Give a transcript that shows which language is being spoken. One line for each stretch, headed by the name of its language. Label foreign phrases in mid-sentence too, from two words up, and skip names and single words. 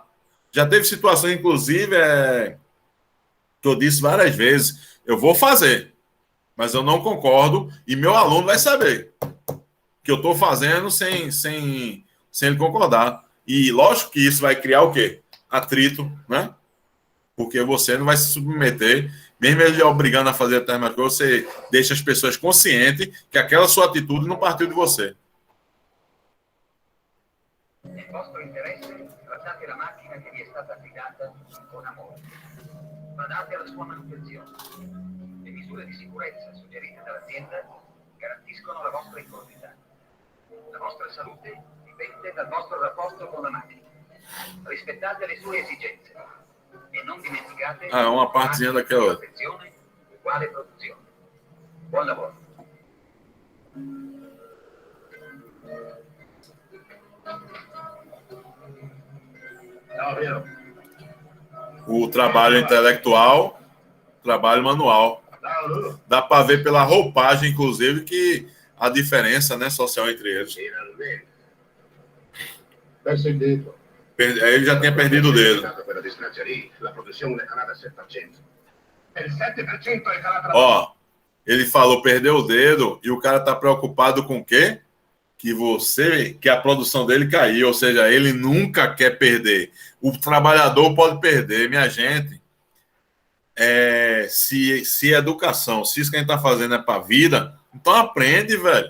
Portuguese: Já teve situações, inclusive, que eu disse várias vezes, eu vou fazer, mas eu não concordo, e meu aluno vai saber que eu estou fazendo sem ele concordar. E lógico que isso vai criar o quê? Atrito, né? Porque você não vai se submeter, mesmo ele obrigando a fazer determinada coisa, você deixa as pessoas conscientes que aquela sua atitude não partiu de você.
Italian: Nel vostro interesse, trattate la macchina che vi è stata affidata con amore. Badate alla sua manutenzione. Le misure di sicurezza suggerite dall'azienda garantiscono la vostra incolumità. La vostra salute dipende dal vostro rapporto con la macchina. Rispettate le sue esigenze e non dimenticate
Portuguese: uma partezinha daquela.
Italian: protezione uguale produzione. Buon lavoro. Ciao, Piero.
Portuguese: O trabalho intelectual, trabalho manual.
Italian: Ciao, Lulu.
Portuguese: Dá para ver pela roupagem, inclusive, que a diferença, né, social entre eles.
Italian: Finalmente. Perso il dito.
Portuguese: Ele já tinha perdido o dedo.
Italian: Quella disgrazia lì, la produzione è calata al 7%. Il 7% è calata la...
Portuguese: Ó, ele falou perdeu o dedo e o cara tá preocupado com o quê? Que a produção dele caiu, ou seja, ele nunca quer perder. O trabalhador pode perder, minha gente. Se educação, se isso que a gente tá fazendo é para vida, então aprende, velho.